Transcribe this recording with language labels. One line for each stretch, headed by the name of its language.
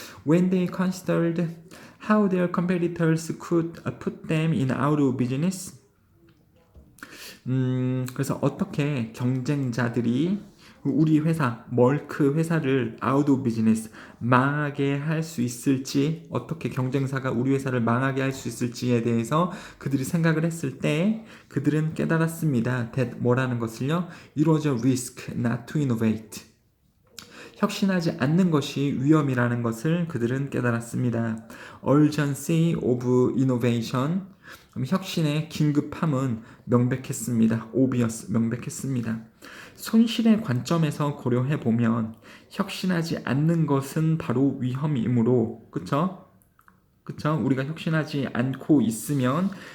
Korean: When they considered how their competitors could put them in out of business, 그래서 어떻게 경쟁자들이 우리 회사, 멀크 회사를 out of business, 망하게 할 수 있을지, 어떻게 경쟁사가 우리 회사를 망하게 할 수 있을지에 대해서 그들이 생각을 했을 때 그들은 깨달았습니다. that 뭐라는 것을요?
English: It was a risk not to innovate.
Korean: 혁신하지 않는 것이 위험이라는 것을 그들은 깨달았습니다. Urgency of innovation, 혁신의 긴급함은 명백했습니다. obvious, 명백했습니다. 손실의 관점에서 고려해 보면 혁신하지 않는 것은 바로 위험이므로, 그쵸? 우리가 혁신하지 않고 있으면